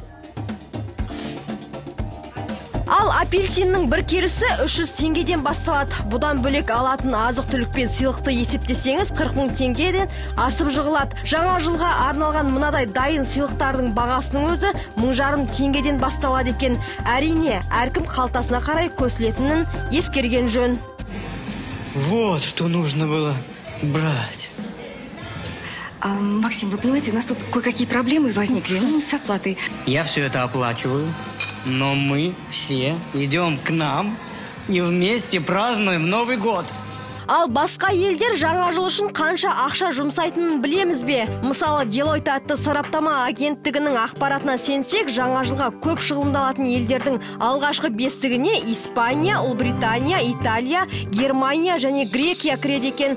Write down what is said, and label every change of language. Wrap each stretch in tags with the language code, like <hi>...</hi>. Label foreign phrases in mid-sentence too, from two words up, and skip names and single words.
<kk>Ал апельсиннің бір келісі 300 теңгеден басталады. Бұдан бөлек алатын азық-түлікпен сыйлықты есептесеңіз 40 мың теңгеден асып жығылады. Жаңа жылға арналған мынадай дайын сыйлықтардың бағасының өзі 1500 теңгеден басталады екен. Әрине, әркім қалтасына қарай көсілетінін ескерген жөн.</kk> <ru>Вот что нужно было брать. Максим, вы понимаете, у нас тут кое-какие проблемы возникли, с оплатой. Я все это оплачиваю, но мы все идем к нам и вместе празднуем Новый год.</ru> <kk>Ал басқа елдер жаңа жыл үшін қанша ақша жұмсайтынын білеміз бе? Мысалы, Deloitte атты сараптама агенттігінің ақпаратына сенсек, жаңа жылға көп шығындалатын елдердің алғашқы бестігіне Испания, Ұлыбритания, Италия, Германия және Грекия кіреді екен.</kk>